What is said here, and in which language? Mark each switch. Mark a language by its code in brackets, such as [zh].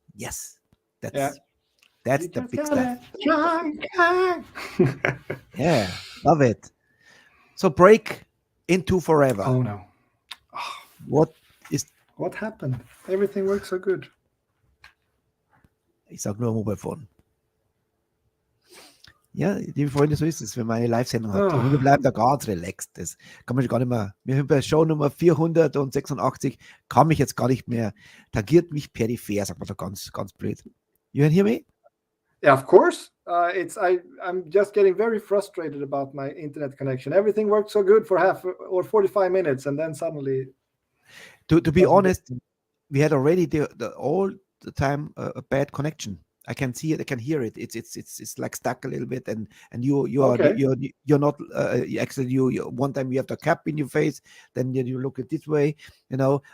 [en] Yes, that's the big stuff. Yeah, love it. So break into forever. Oh no. What is? What happened? Everything worked so good. [de] Ich sag nur Mobile Phone. Ja, liebe Freunde, so ist es, wenn man eine Live-Sendung hat. Ah. Und wir bleiben da ganz relaxed. Das kann man sich gar nicht mehr. Wir sind bei Show Nummer 486, kann mich jetzt gar nicht mehr, tangiert mich peripher, sagt man so ganz blöd. [en] You can hear me? Yeah, of course. I'm just getting very frustrated about my internet connection. Everything worked so good for half or 45 minutes, and then suddenly. To be honest, we had already all the time a bad connection. I can see it. I can hear it. It's like stuck a little bit, and you're not actually you one time you have the cap in your face, then you look at this way, you know.